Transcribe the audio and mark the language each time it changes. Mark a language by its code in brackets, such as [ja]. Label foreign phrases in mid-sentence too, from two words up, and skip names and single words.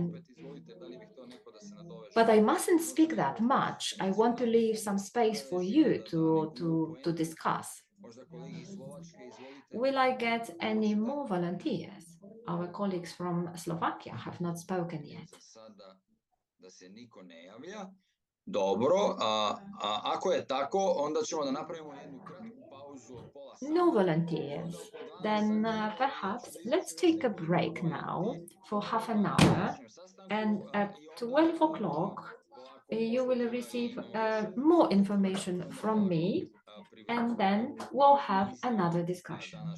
[en] But I mustn't speak that much. I want to leave some space for you to discuss. Will I get any more volunteers? Our colleagues from Slovakia have not spoken yet. [sr] Dobro, ako je tako, onda ćemo da napravimo jednu kratku pauzu od pola sata. [en] No volunteers. Then perhaps let's take a break now for half an hour, and at 12 o'clock you will receive more information from me, and then we'll have another discussion.